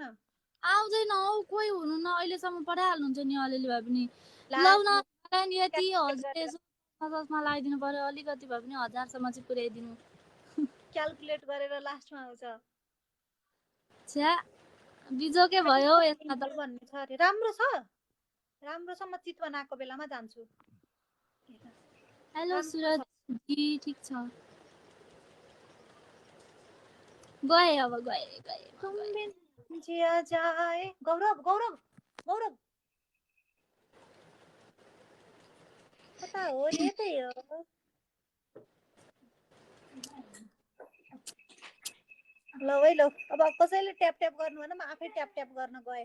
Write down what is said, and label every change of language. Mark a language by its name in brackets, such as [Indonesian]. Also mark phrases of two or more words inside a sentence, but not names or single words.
[Nepali] आउँदैन हौ कोही हुनुहुन्न अहिलेसम्म पढाइहाल्नुहुन्छ नि अलिअलि भए पनि लौ न यति हजुरमा लगाइदिनु पर्यो अलिकति भए पनि 1000सम्म चाहिँ पुर्याइदिनु क्याल्कुलेट गरेर लास्टमा आउँछ छ्या बिजोकै भयो यसमा त भन्ने छ अरे राम्रो छ म चितवन आएको बेलामा जान्छु हेलो सुरज जी ठीक छ गए अब गए जिया जाए गौरव कता हो नि यतै हो ल है ल अब कसैले ट्याप गर्नु भएन म आफै ट्याप गर्न गए